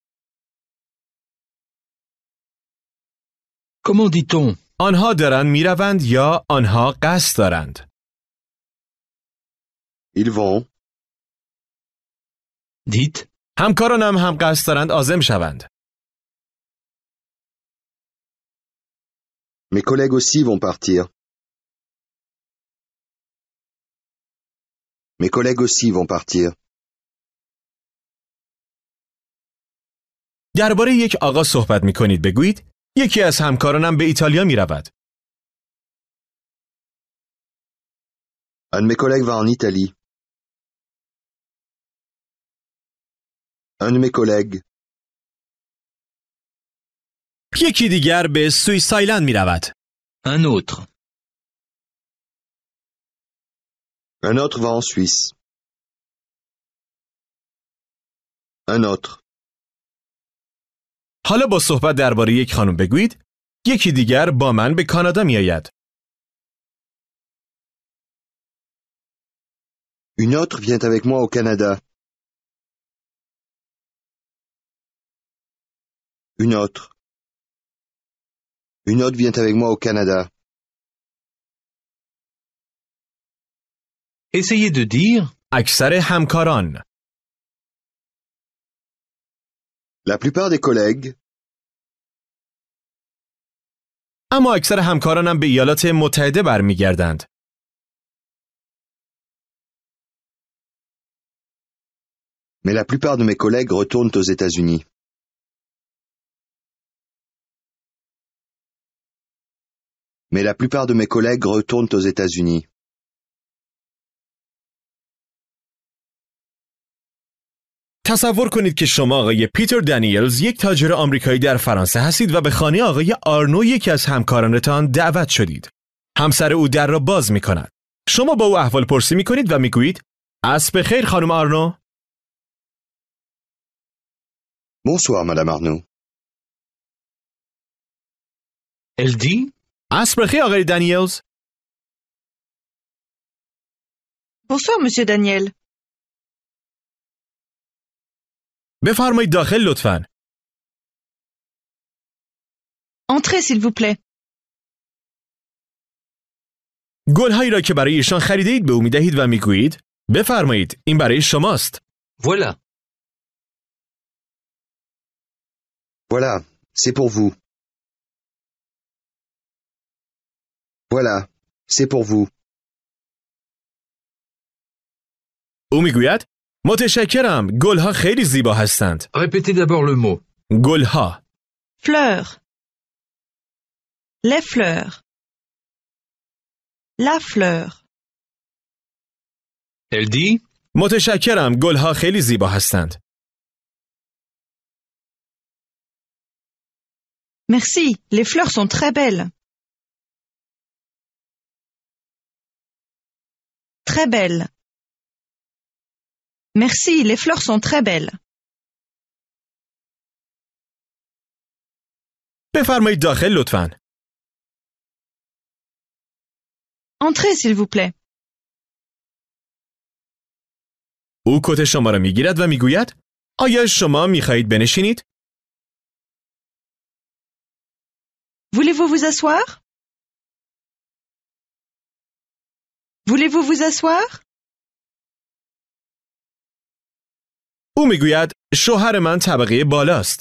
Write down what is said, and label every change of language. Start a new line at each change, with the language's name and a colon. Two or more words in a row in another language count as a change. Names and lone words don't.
French: Comment dit-on?
Persian: آنها دارند میروند یا آنها قصد دارند.
French: Ils vont. Dites.
Persian: همکارانم هم قصد دارند عازم شوند.
French: Mes collègues aussi vont partir. Mes collègues aussi vont partir.
Persian: درباره یک آقا صحبت می کنید بگویید یکی از همکارانم به ایتالیا می رود.
French: Un de mes collègues va en Italie. Un de mes collègues.
Persian: یکی دیگر به سوئیس آیلند می رود.
French: Un autre. Un autre va en Suisse. Un autre.
Persian: حالا با صحبت درباره یک خانم بگویید یکی دیگر با من به کانادا می آید.
French: Une autre vient avec moi au Canada. Une autre. Une autre vient avec moi au Canada. Essayez de dire.
Persian: اکثر همکاران.
French: La plupart des collègues.
Persian: اما اکثر همکارانم به ایالات متحده برمیگردند.
French: Mais la plupart de mes collègues retournent aux États-Unis. Mais la plupart de mes collègues retournent aux États-Unis.
Persian: تصور کنید که شما آقای پیتر دانیلز یک تاجر آمریکایی در فرانسه هستید و به خانه آقای آرنو یکی از همکارانتان دعوت شدید. همسر او در را باز می کند. شما با او احوال پرسی می کنید و می گویید عصر بخیر خانم آرنو.
French: Bonsoir, Madame Arnaud. Elle dit.
Persian: عصر بخیر آقای دانیلز.
French: Bonsoir, Monsieur Daniel.
Persian: بفرمایید داخل لطفاً.
French: Entrez, s'il vous plaît.
Persian: گل‌هایی را که برای ایشان خریدید به او می‌دهید و می‌گویید بفرمایید این برای شماست.
French: Voilà. Voilà, c'est pour vous. Voilà, c'est pour vous.
Persian: او می‌گوید متشکرم گل‌ها خیلی زیبا هستند.
French: Répétez d'abord le mot.
Persian: گل‌ها.
French: Fleurs. Les fleurs. La fleur. Elle dit.
Persian: متشکرم گل‌ها خیلی زیبا هستند.
French: Merci, les fleurs sont très belles. Très belles. Merci, les fleurs sont très belles.
Persian: بفرمایید داخل لطفاً.
French: Entrez, s'il vous plaît.
Persian: او کت شما را میگیرد و میگوید آیا شما میخواهید بنشینید؟
French: Voulez-vous vous asseoir? Voulez-vous vous asseoir?
Persian: او میگوید شوهر من طبقه بالاست.